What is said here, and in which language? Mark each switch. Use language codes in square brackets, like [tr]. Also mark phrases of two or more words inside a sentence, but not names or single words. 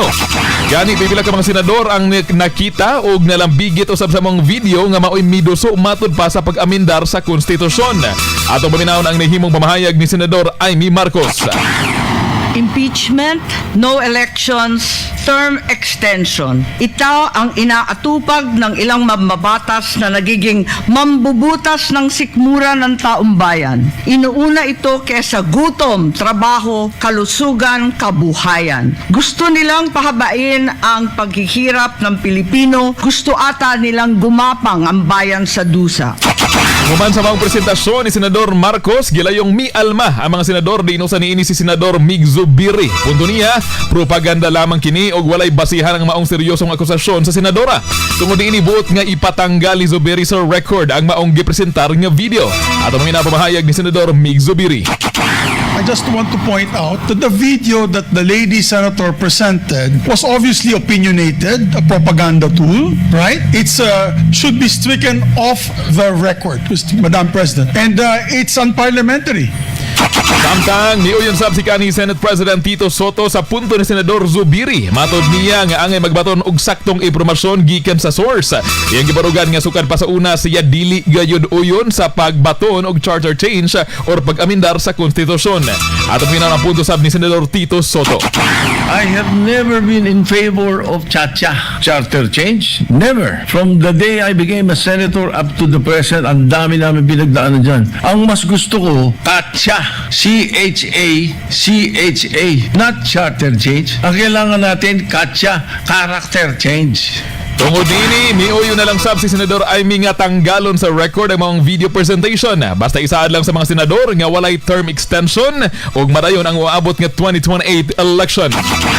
[ceb] Gani pipila ka mga senador ang nakita og nalambigit usab sa mga video nga maoy miduso matud pa sa pag-amendar sa konstitusyon. Atong paminawon ang nahimong pamahayag ni Senador Amy Marcos. [en] Impeachment, no elections, term extension. [tl] Ito ang inaatupag ng ilang mambabatas na nagiging mambubutas ng sikmura ng taong bayan. Inuuna ito kesa gutom, trabaho, kalusugan, kabuhayan. Gusto nilang pahabain ang paghihirap ng Pilipino. Gusto ata nilang gumapang ang bayan sa dusa. [ceb] Human sa mga presentasyon ni Senador Marcos, gilayong mialma ang mga senador di inusa niini si Senador Mig Zubiri. Punto niya, propaganda lamang kini og walay basihan ang maong seryosong akusasyon sa senadora. Tungod ini buot nga ipatanggal ni Zubiri sa record ang maong gipresentar nga video. At ang minapamahayag ni Senador Mig Zubiri. [en] I just want to point out that the video that the lady senator presented was obviously opinionated, a propaganda tool, right? It's should be stricken off the record, Madam President, and it's unparliamentary. [ceb] Samtang niuyon sab si kanhi Senate President Tito Soto sa punto ni Senador Zubiri. Matod niya nga angay magbaton og saktong impormasyon gikan sa source. Iyang gibarugan nga sukad pa sa una siya dili gayud uyon sa pagbaton og [en] charter change [ceb] or pag-amendar sa konstitusyon. At ang pinang punto sab ni Senador Tito Soto. [en] I have never been in favor of cha-cha charter change. Never. From the day I became a senator up to the present, [tl] ang dami namin pinagdaanan dyan. Ang mas gusto ko, cha-cha. [en] C-H-A, not charter change. [tl] Ang kailangan natin, cha-cha, [en] character change. [ceb] Tungod dini, miuyo na lang sab si Senador Amy nga tanggalon sa record ang mga [en] video presentation. [ceb] Basta isaad lang sa mga senador nga walay [en] term extension [ceb] ug madayon ang uabot nga 2028 election.